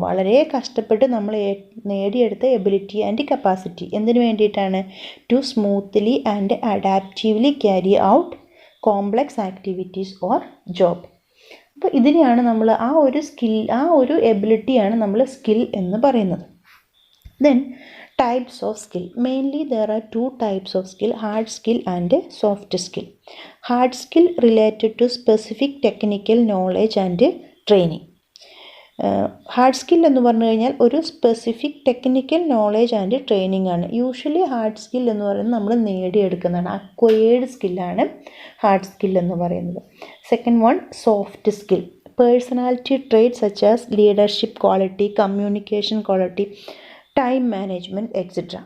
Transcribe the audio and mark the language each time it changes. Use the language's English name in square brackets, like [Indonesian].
[Malayalam] വളരെ കഷ്ടപ്പെട്ട് നമ്മൾ നേടിയെടുത്ത എബിലിറ്റി ആൻഡ് കപ്പാസിറ്റി എന്തിനു വേണ്ടിയിട്ടാണ്? [English] To smoothly and adaptively carry out complex activities or job. [Malayalam] അപ്പോൾ ഇതിനെയാണ് നമ്മൾ ആ ഒരു എബിലിറ്റിയാണ് നമ്മൾ സ്കിൽ എന്ന് പറയുന്നത്. [English] Then types of skill. Mainly there are two types of skill, hard skill and soft skill. Hard skill related to specific technical knowledge and training. [Malayalam] Hard skill എന്ന് പറഞ്ഞു കഴിഞ്ഞാൽ ഒരു specific technical knowledge and training ആണ്. Usually hard skill എന്ന് പറയുന്നത് നമ്മൾ നേടിയെടുക്കുന്നതാണ്, acquired സ്കില്ലാണ് hard skill എന്ന് പറയുന്നത്. [English] Second one soft skill. Personality trait such as leadership quality, communication quality, time management et cetera.